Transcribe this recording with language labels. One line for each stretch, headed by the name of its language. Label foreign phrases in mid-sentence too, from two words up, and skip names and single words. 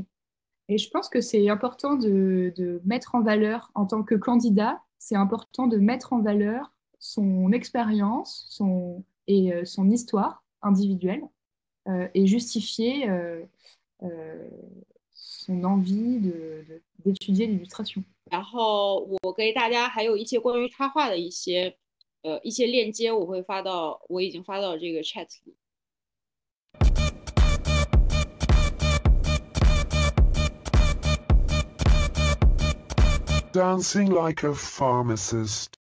French: Et je pense que c'est important de mettre en valeur, en tant que candidat, c'est important de mettre en valeur son expérience et son histoire individuelle et justifier son envie d'étudier l'illustration.
Chinese: 然后我给大家还有一些关于插画的一些链接，我已经发到这个 chat 里。
English: Dancing like a pharmacist.